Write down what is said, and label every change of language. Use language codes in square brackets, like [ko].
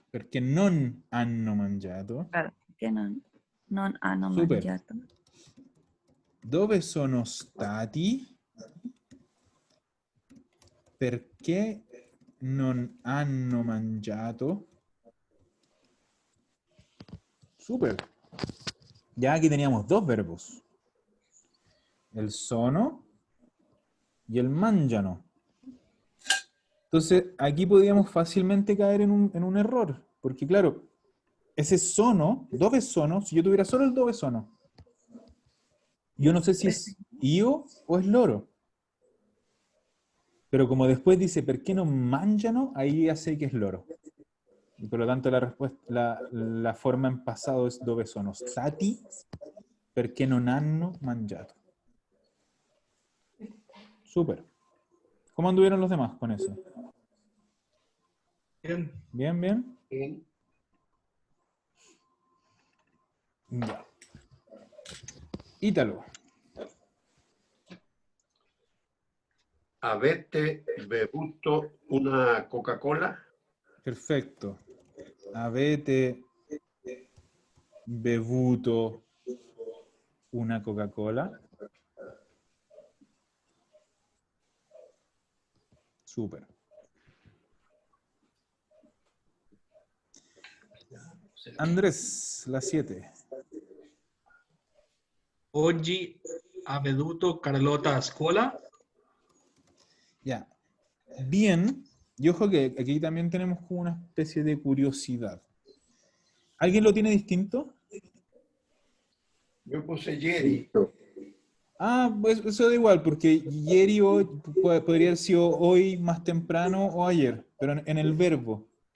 [it] Perché non hanno mangiato. Perché non hanno [es] Super. [it] mangiato? Dove sono stati? Perché non hanno mangiato? [es] Súper. Ya aquí teníamos dos verbos. El sono y el mangiano. Entonces, aquí podíamos fácilmente caer en un error. Porque claro, ese sono, [it] dove sono, [es] si yo tuviera solo el dove sono, yo no sé si es io o es loro. Pero como después dice, [it] perché non mangiano, [es] ahí ya sé que es loro. Y por lo tanto la respuesta, la forma en pasado es [it] dove sono stati, perché non hanno mangiato. [es] Súper. ¿Cómo anduvieron los demás con eso? Bien. ¿Bien, bien? Bien. Ya. Ítalo. [it] Avete bevuto una Coca-Cola? Perfetto. Avete bevuto una Coca-Cola? [es] Súper. Andrés, la 7. [it] Oggi ha veduto Carlota a scuola. [es] Ya. Bien. Y ojo que aquí también tenemos como una especie de curiosidad. ¿Alguien lo tiene distinto? Yo puse ieri. Ah, pues eso da igual, porque ieri hoy podría haber sido hoy más temprano o ayer, pero en el verbo.